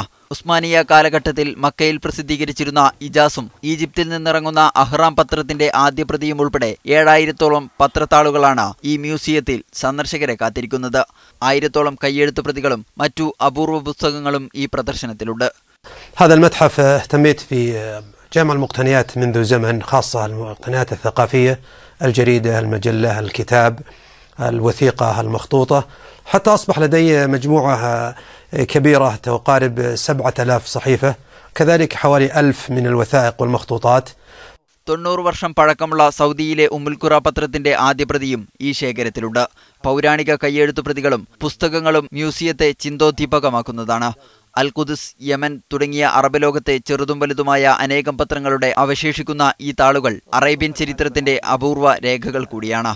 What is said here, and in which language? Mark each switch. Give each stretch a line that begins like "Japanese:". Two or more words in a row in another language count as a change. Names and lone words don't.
Malayalam: ഉസ്മാനിയ കാലഘട്ടത്തിൽ മക്കയിൽ പ്രസിദ്ധീകരിച്ചിരുന്ന ഇജാസും ഈജിപ്തിൽ നിന്നിറങ്ങുന്ന അഹ്റാം പത്രത്തിന്റെ ആദ്യ പ്രതിയും ഉൾപ്പെടെ 7000-ഓളം പത്രത്താളുകളാണ് ഈ മ്യൂസിയത്തിൽ സന്ദർശകരെ കാത്തിരിക്കുന്നത്. 1000-ഓളം കയ്യെഴുത്ത് പ്രതികളും മറ്റു അപൂർവ പുസ്തകങ്ങളും ഈ പ്രദർശനത്തിലുണ്ട്.
Arabic: هذا المتحف اهتميت في جمع المقتنيات منذ زمن، خاصة المقتنيات الثقافية، الجريدة، المجلة، الكتاب، الوثيقة المخطوطة، حتى أصبح لدي مجموعة كبيرة تقارب 7000 صحيفة، كذلك حوالي 1000 من الوثائق والمخطوطات.
Malayalam: 90 വർഷം പഴക്കമുള്ള സൗദിയിലെ ഉമ്മുൽ ഖുറ പത്രത്തിന്റെ ആദ്യ പ്രതിയും ഈ ശേഖരത്തിലുണ്ട്. പൗരാണിക കയ്യെഴുത്തു പ്രതികളും പുസ്തകങ്ങളും മ്യൂസിയത്തെ ചിന്തോദ്ദീപകമാക്കുന്നതാണ്. അൽ ഖുദ്സ്, യമൻ തുടങ്ങിയ അറബ് ലോകത്തെ ചെറുതും വലുതുമായ അനേകം പത്രങ്ങളുടെ അവശേഷിക്കുന്ന ഈ താളുകൾ അറേബ്യൻ ചരിത്രത്തിന്റെ അപൂർവ രേഖകൾ കൂടിയാണ്.